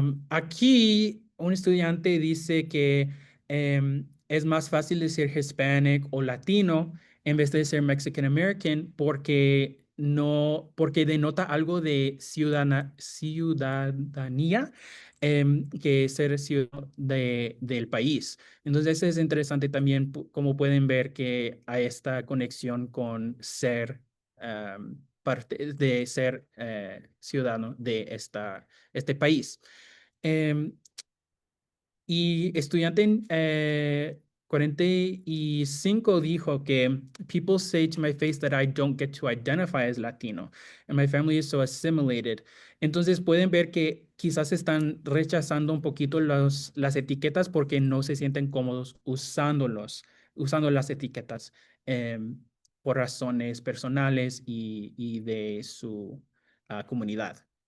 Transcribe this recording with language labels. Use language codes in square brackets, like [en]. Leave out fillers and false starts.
[es] Aquí un estudiante dice que es más fácil decir Hispanic o Latino en vez de ser Mexican American porque porque denota algo de ciudadanía, que ser ciudadano del país. Entonces es interesante también, como pueden ver, que hay esta conexión con ser parte de ser ciudadano de este país. Em, y estudiante 45 dijo que [en] people say to my face that I don't get to identify as Latino and my family is so assimilated. [es] Entonces pueden ver que quizás están rechazando un poquito las etiquetas porque no se sienten cómodos usando las etiquetas em, por razones personales y de su comunidad.